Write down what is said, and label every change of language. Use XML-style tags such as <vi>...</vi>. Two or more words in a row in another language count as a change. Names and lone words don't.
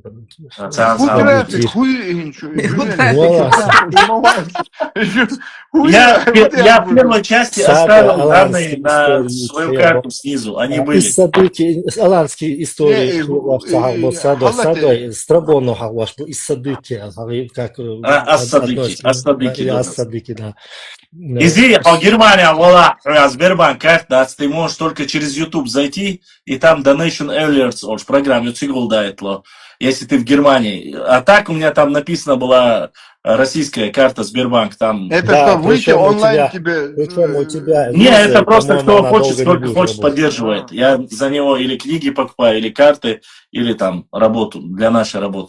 <ru>Я в первой части оставил данные на свою карту снизу, они были. Из Садыки, аланские истории, Страбону хаваш, из Садыки, как... Ас-Садыки, да.</ru> <ce>Изи, а Германия, вала,</ce> <ru>Сбербанк карта, ты можешь только через YouTube зайти, и там Donation Alerts, в программе цигулдайтло, если ты в Германии. А так у меня там написано была российская карта Сбербанк, там... Это да, что, выйти онлайн тебе... Причем у тебя... Не, это просто кто хочет, сколько хочет, поддерживает. Я за него или книги покупаю, или карты, или там работу, для нашей работы.</ru>